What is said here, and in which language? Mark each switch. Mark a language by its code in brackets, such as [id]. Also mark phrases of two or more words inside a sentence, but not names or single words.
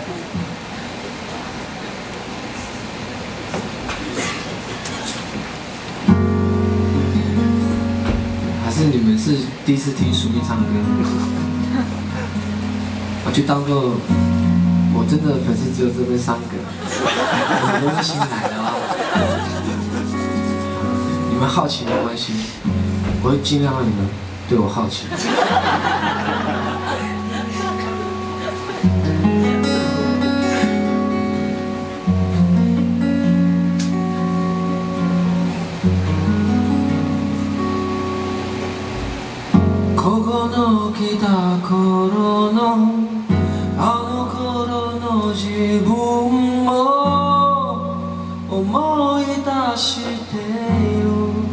[zh] 还是你们是第一次听苏咪唱歌？我就当做我真的粉丝只有这边3个，我们都是新来的啊。你们好奇没关系，我会尽量让你们对我好奇。 [ja] ここの来た頃のあの頃の自分も思い出してよ